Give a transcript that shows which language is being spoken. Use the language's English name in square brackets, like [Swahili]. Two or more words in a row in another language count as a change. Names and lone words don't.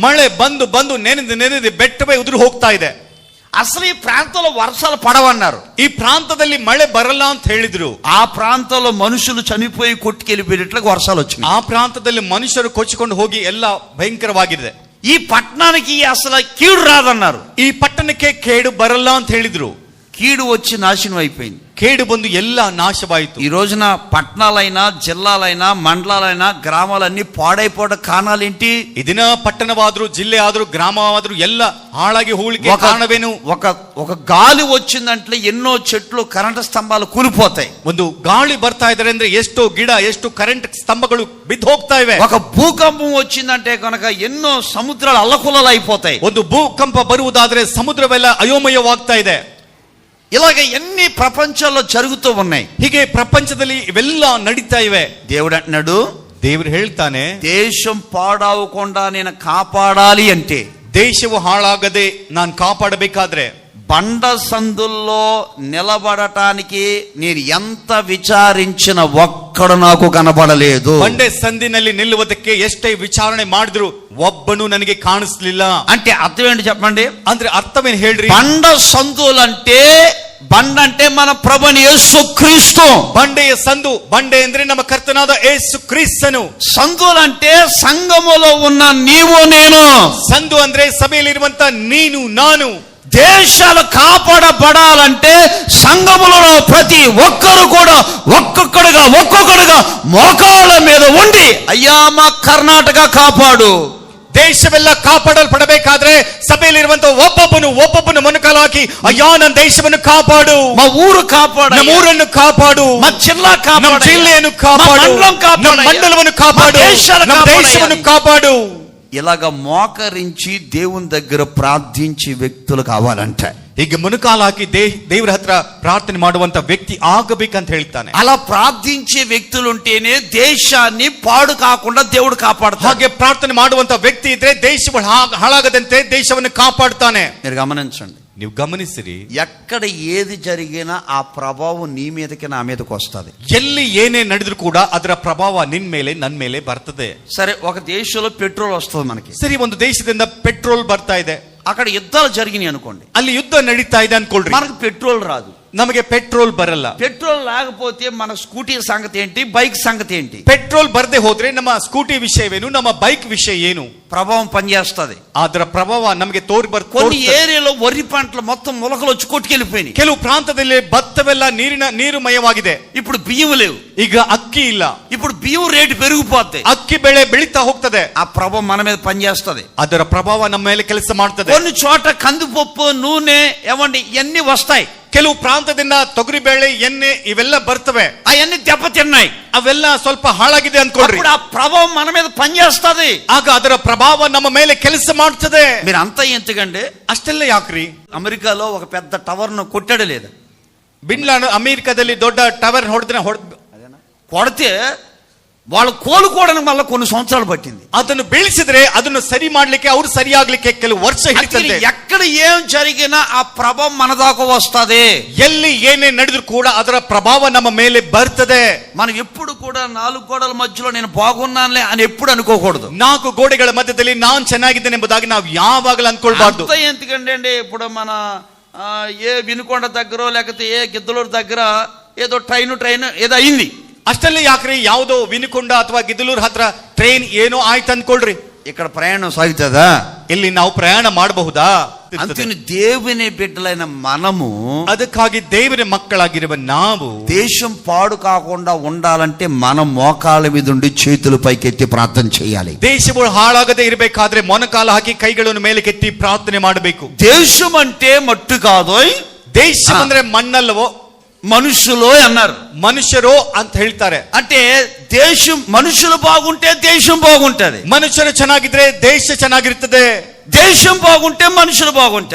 [Kannada] ಮಳೆ ಬಂದು ನೆನೆದು ಬೆಟ್ಟವೇ ಉದುರು ಹೋಗ್ತಾ ಇದೆ. [Telugu] అసలు ఈ ప్రాంతంలో వర్షాలు పడవన్నారు. [Kannada] ಈ ಪ್ರಾಂತದಲ್ಲಿ ಮಳೆ ಬರಲ್ಲ ಅಂತ ಹೇಳಿದ್ರು. [Telugu] ఆ ప్రాంతంలో మనుషులు చనిపోయి కొట్టుకెళ్ళిపోయేట్లుగా వర్షాలు వచ్చినాయి. [Kannada] ಆ ಪ್ರಾಂತದಲ್ಲಿ ಮನುಷ್ಯರು ಕೊಚ್ಚಿಕೊಂಡು ಹೋಗಿ ಎಲ್ಲ ಭಯಂಕರವಾಗಿದೆ. [Telugu] ఈ పట్టణానికి అసలు కీడు రాదన్నారు. [Kannada] ಈ ಪಟ್ಟಣಕ್ಕೆ ಕೇಡು ಬರಲ್ಲ ಅಂತ ಹೇಳಿದ್ರು. [Telugu] కీడు వచ్చి నాశనం అయిపోయింది. [Kannada] ಕೇಡು ಬಂದು ಎಲ್ಲ ನಾಶವಾಯಿತು. [Telugu] ఈ రోజున పట్టణాలైనా జిల్లాలైనా మండలాలైనా గ్రామాలన్నీ పాడైపోవడం కారణాలేంటి? [Kannada] ಇದಿನ ಪಟ್ಟಣವಾದ್ರು ಜಿಲ್ಲೆ ಆದ್ರೂ ಗ್ರಾಮವಾದ್ರೂ ಎಲ್ಲ ಹಾಳಾಗಿ ಹೋಗ್ಲಿಕ್ಕೆ ಕಾರಣವೇನು? [Telugu] ఒక గాలి వచ్చిందంటే ఎన్నో చెట్లు కరెంటు స్తంభాలు కూలిపోతాయి. [Kannada] ಒಂದು ಗಾಳಿ ಬರ್ತಾ ಇದ್ದಾರೆ ಅಂದ್ರೆ ಎಷ್ಟೋ ಗಿಡ ಎಷ್ಟು ಕರೆಂಟ್ ಸ್ತಂಭಗಳು ಬಿದ್ದು ಹೋಗ್ತಾ ಇವೆ. [Telugu] ఒక భూకంపం వచ్చిందంటే కనుక ఎన్నో సముద్రాలు అల్లకల్లోలం అయిపోతాయి. [Kannada] ಒಂದು ಭೂಕಂಪ ಬರುವುದಾದ್ರೆ ಸಮುದ್ರವೆಲ್ಲ ಅಯೋಮಯವಾಗ್ತಾ ಇದೆ. [Telugu] ఇలాగ ఎన్ని ప్రపంచంలో జరుగుతూ ఉన్నాయి. [Kannada] ಹೀಗೆ ಪ್ರಪಂಚದಲ್ಲಿ ಇವೆಲ್ಲ ನಡೀತಾ ಇವೆ. [Telugu] దేవుడు అంటున్నాడు, [Kannada] ದೇವರು ಹೇಳ್ತಾನೆ, [Telugu] దేశం పాడవకుండా నేను కాపాడాలి అంటే, [Kannada] ದೇಶವು ಹಾಳಾಗದೆ ನಾನು ಕಾಪಾಡಬೇಕಾದ್ರೆ [Telugu] బండ సందుల్లో నిలబడటానికి నేను ఎంత విచారించిన ఒక్కడు నాకు కనబడలేదు. [Kannada] ಬಂಡೆ ಸಂದಿನಲ್ಲಿ ನಿಲ್ಲುವುದಕ್ಕೆ ಎಷ್ಟೇ ವಿಚಾರಣೆ ಮಾಡಿದ್ರು ಒಬ್ಬನು ನನಗೆ ಕಾಣಿಸ್ಲಿಲ್ಲ. [Telugu] అంటే అర్థం ఏంటి చెప్పండి? [Kannada] ಅಂದ್ರೆ ಅರ್ಥವೇನು ಹೇಳ್ರಿ? [Telugu] బండ సందులంటే బండ అంటే మన ప్రభుని యేసుక్రీస్తు. [Kannada] ಬಂಡೆಯ ಸಂದು, ಬಂಡೆ ಅಂದ್ರೆ ನಮ್ಮ ಕರ್ತನಾದ ಯೇಸು ಕ್ರಿಸ್ತನು. [Telugu] సందులంటే సంఘములో ఉన్న నీవు నేను. [Kannada] ಸಂದು ಅಂದ್ರೆ ಸಭೆಯಲ್ಲಿರುವಂತ ನೀನು ನಾನು. [Telugu] దేశాలు కాపాడబడాలంటే సంఘములో ప్రతి ఒక్కరు కూడా ఒక్కొక్కడుగా మోకాళ్ళ మీద ఉండి, అయ్యా మా కర్ణాటక కాపాడు. [Kannada] ದೇಶವೆಲ್ಲ ಕಾಪಾಡಲ್ಪಡಬೇಕಾದ್ರೆ ಸಭೆಯಲ್ಲಿರುವಂತ ಒಬ್ಬೊಬ್ಬನು ಮೊಣಕಾಲು ಹಾಕಿ, ಅಯ್ಯಾ ನನ್ನ ದೇಶವನ್ನು ಕಾಪಾಡು, [Telugu] మా ఊరు కాపాడు, [Kannada] ನಮ್ಮ ಊರನ್ನು ಕಾಪಾಡು, [Telugu] మా జిల్లా [Kannada] ನಮ್ಮ [Telugu] కాపాడు, [Kannada] జిల్ಲೆಯನ್ನು ಕಾಪಾಡು, ನಮ್ಮ ಮಂಡಲವನ್ನು ಕಾಪಾಡು, ನಮ್ಮ ದೇಶವನ್ನು ಕಾಪಾಡು. [Telugu] ఇలాగ మోకరించి దేవుని దగ్గర ప్రార్థించి వ్యక్తులు కావాలంట. [Kannada] ಹೀಗೆ ಮೊಣಕಾಲು ಹಾಕಿ ದೇವರ ಹತ್ರ ಪ್ರಾರ್ಥನೆ ಮಾಡುವಂತ ವ್ಯಕ್ತಿ ಆಗಬೇಕಂತ ಹೇಳ್ತಾನೆ. [Telugu] అలా ప్రార్థించే వ్యక్తులు ఉంటేనే దేశాన్ని పాడు కాకుండా దేవుడు కాపాడుతాడు. [Kannada] ಹಾಗೆ ಪ್ರಾರ್ಥನೆ ಮಾಡುವಂತ ವ್ಯಕ್ತಿ ಇದ್ರೆ ದೇಶವು ಹಾಳಾಗದಂತೆ ದೇಶವನ್ನು ಕಾಪಾಡ್ತಾನೆ. [Telugu] మీరు గమనించండి, [Kannada] ನೀವು ಗಮನಿಸಿರಿ, [Telugu] ఎక్కడ ఏది జరిగినా ఆ ప్రభావం నీ మీదకి నా మీదకి వస్తుంది. [Kannada] ಎಲ್ಲಿ ಏನೇ ನಡೆದ್ರು ಕೂಡ ಅದರ ಪ್ರಭಾವ ನಿನ್ ಮೇಲೆ ನನ್ನ ಮೇಲೆ ಬರ್ತದೆ. [Telugu] సరే, ఒక దేశంలో పెట్రోల్ వస్తుంది మనకి. [Kannada] ಸರಿ, ಒಂದು ದೇಶದಿಂದ ಪೆಟ್ರೋಲ್ ಬರ್ತಾ ಇದೆ, [Telugu] అక్కడ యుద్ధాలు జరిగినాయి అనుకోండి, [Kannada] ಅಲ್ಲಿ ಯುದ್ಧ ನಡೀತಾ ಇದೆ ಅನ್ಕೊಳ್ರಿ, [Telugu] మనకు పెట్రోల్ రాదు, [Kannada] ನಮಗೆ ಪೆಟ್ರೋಲ್ ಬರಲ್ಲ. [Telugu] పెట్రోల్ లేకపోతే మన స్కూటీ సంగతి ఏంటి, బైక్ సంగతి ఏంటి? [Kannada] ಪೆಟ್ರೋಲ್ ಬರದೆ ಹೋದ್ರೆ ನಮ್ಮ ಸ್ಕೂಟಿ ವಿಷಯವೇನು, ನಮ್ಮ ಬೈಕ್ ವಿಷಯ ಏನು? [Telugu] ప్రభావం పనిచేస్తుంది. [Kannada] ಅದರ ಪ್ರಭಾವ ನಮಗೆ [Telugu] కొన్ని ఏరియాలో వరి పంటలు మొత్తం మొలకలు వచ్చి కొట్టుకెళ్ళిపోయినాయి. [Kannada] ಕೆಲವು ಪ್ರಾಂತದಲ್ಲಿ ಭತ್ತವೆಲ್ಲ ನೀರುಮಯವಾಗಿದೆ. [Telugu] ఇప్పుడు బియ్యం లేవు, [Kannada] ಈಗ ಅಕ್ಕಿ ಇಲ್ಲ. [Telugu] ఇప్పుడు బియ్యం రేటు పెరిగిపోతాయి, [Kannada] ಅಕ್ಕಿ ಬೆಳೆ ಬೆಳೀತಾ ಹೋಗ್ತದೆ. [Telugu] ఆ ప్రభావం మన మీద పనిచేస్తుంది. [Kannada] ಅದರ ಪ್ರಭಾವ ನಮ್ಮ ಮೇಲೆ ಕೆಲಸ ಮಾಡ್ತದೆ. [Telugu] కొన్ని చోట కందిపప్పు, నూనె ఏమండి ఇవన్నీ వస్తాయి. [Kannada] ಕೆಲವು ಪ್ರಾಂತದಿಂದ ತೊಗರಿ ಬೇಳೆ, ಎಣ್ಣೆ ಇವೆಲ್ಲ ಬರ್ತವೆ. [Telugu] అవన్నీ దెబ్బతిన్నాయి, [Kannada] ಅವೆಲ್ಲ ಸ್ವಲ್ಪ ಹಾಳಾಗಿದೆ ಅನ್ಕೊಳ್ರಿ. [Telugu] ఆ ప్రభావం మన మీద పనిచేస్తుంది. [Kannada] ಆಗ ಅದರ ಪ್ರಭಾವ ನಮ್ಮ ಮೇಲೆ ಕೆಲಸ ಮಾಡ್ತದೆ. [Telugu] మీరు అంతా ఎందుకండి? [Kannada] ಅಷ್ಟೆಲ್ಲ ಯಾಕ್ರಿ? [Telugu] అమెరికాలో ఒక పెద్ద టవర్ ను కొట్టాడు లేదా? [Kannada] ಬಿನ್ ಲಾಡೆನ್ ಅಮೆರಿಕದಲ್ಲಿ ದೊಡ್ಡ ಟವರ್ [Telugu] కొడితే వాళ్ళు కోలుకోవడానికి మళ్ళీ కొన్ని సంవత్సరాలు పట్టింది. [Kannada] ಅದನ್ನು ಬೀಳಿಸಿದ್ರೆ ಅದನ್ನು ಸರಿ ಮಾಡ್ಲಿಕ್ಕೆ, ಅವ್ರು ಸರಿಯಾಗ್ಲಿಕ್ಕೆ ಕೆಲವು ವರ್ಷ ಹಿಡಿತಂತೆ. [Telugu] ఎక్కడ ఏం జరిగినా ఆ ప్రభావం మన దాకా వస్తుంది. [Kannada] ಎಲ್ಲಿ ಏನೇ ನಡೆದ್ರು ಕೂಡ ಅದರ ಪ್ರಭಾವ ನಮ್ಮ ಮೇಲೆ ಬರ್ತದೆ. [Telugu] మనం ఎప్పుడు కూడా నాలుగు గోడల మధ్యలో నేను బాగున్నానులే అని ఎప్పుడు అనుకోకూడదు. [Kannada] ನಾಲ್ಕು ಗೋಡೆಗಳ ಮಧ್ಯದಲ್ಲಿ ನಾನು ಚೆನ್ನಾಗಿದ್ದೇನೆ ಎಂಬುದಾಗಿ ನಾವು ಯಾವಾಗಲೂ ಅನ್ಕೊಳ್ಬಾರ್ದು. [Telugu] ఎందుకంటే ఇప్పుడు మన ఏ వినుకొండ దగ్గర లేకపోతే ఏ గిద్దలూరు దగ్గర ఏదో ట్రైన్ ఏదో అయింది. [Kannada] ಅಷ್ಟೆಲ್ಲ ಯಾಕ್ರಿ? ಯಾವುದೋ ವಿನುಕೊಂಡ ಅಥವಾ ಗಿದ್ದಲೂರು ಹತ್ರ ಟ್ರೈನ್ ಏನೋ ಆಯ್ತು ಅನ್ಕೊಳ್ರಿ, [Telugu] ఇక్కడ ప్రయాణం సాగుతుందా? [Kannada] ಇಲ್ಲಿ ನಾವು ಪ್ರಯಾಣ ಮಾಡಬಹುದಾ? [Telugu] అంతేని దేవుని బిడ్డలైన మనము, [Kannada] ಅದಕ್ಕಾಗಿ ದೇವರ ಮಕ್ಕಳಾಗಿರುವ ನಾವು [Telugu] దేశం పాడు కాకుండా ఉండాలంటే మనం మోకాళ్ళ మీద ఉండి చేతులు పైకెత్తి ప్రార్థన చేయాలి. [Kannada] ದೇಶಗಳು ಹಾಳಾಗದೆ ಇರಬೇಕಾದ್ರೆ ಮೊಣಕಾಲು ಹಾಕಿ ಕೈಗಳನ್ನು ಮೇಲೆ ಕೆತ್ತಿ ಪ್ರಾರ್ಥನೆ ಮಾಡಬೇಕು. [Telugu] దేశం అంటే మట్టు కాదు, [Kannada] ದೇಶ ಅಂದ್ರೆ ಮಣ್ಣಲ್ಲವೋ [Telugu] మనుషులు అన్నారు. [Kannada] మనుషరు ಅಂತ ಹೇಳ್ತಾರೆ. [Telugu] అంటే దేశం, మనుషులు బాగుంటే దేశం బాగుంటది. [Kannada] ಮನುಷ್ಯರು ಚೆನ್ನಾಗಿದ್ರೆ ದೇಶ ಚೆನ್ನಾಗಿರ್ತದೆ. [Telugu] దేశం బాగుంటే మనుషులు బాగుంటారు.